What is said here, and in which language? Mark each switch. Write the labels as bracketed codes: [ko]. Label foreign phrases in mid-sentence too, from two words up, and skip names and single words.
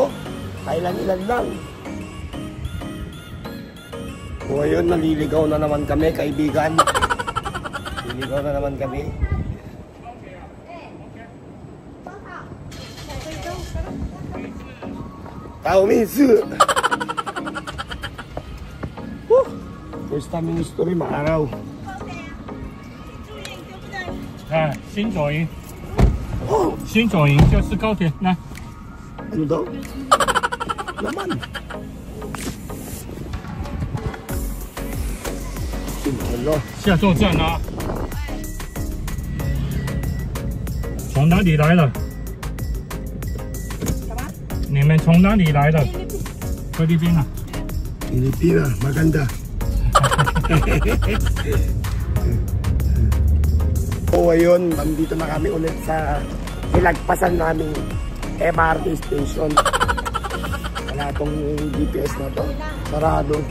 [tl] Kailan-ilan lang. O ngayon, naliligaw na naman kami, kaibigan. Naliligaw na naman kami. Tao minsu. [en] First time in history, [tl] maaraw. [zh] 哎，新左营，新左营就是高铁，来。 Ano daw? Laman. Hello. 下坐站啊。从哪里来的？你们从哪里来的？菲律宾啊。 [tl] Pilipina, maganda. O ayun, nandito na kami ulit sa ilagpasan naming MRT station. Wala tong GPS na to. Sarado.